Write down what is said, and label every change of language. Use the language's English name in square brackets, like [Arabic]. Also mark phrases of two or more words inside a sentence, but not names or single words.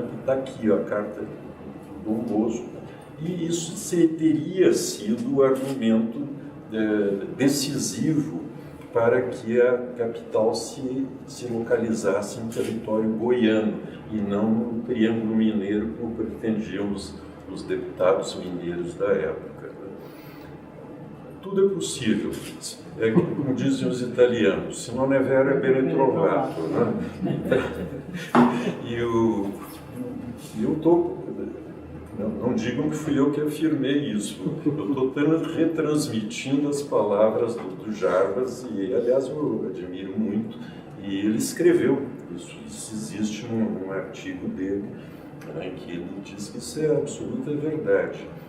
[Portuguese] Está aqui a carta do Dom Bosco. E isso teria sido o argumento decisivo para que a capital se localizasse em território goiano e não no Triângulo Mineiro, como pretendiam os deputados mineiros da época. Tudo é possível. Como dizem os italianos, [Italian] se non è vero è bene trovato. [Portuguese] Né? E eu estou... Não digam que fui eu que afirmei isso. Eu estou retransmitindo as palavras do Jarbas e, aliás, eu admiro muito. E ele escreveu isso existe num artigo dele, né, que ele diz que isso é absoluta verdade.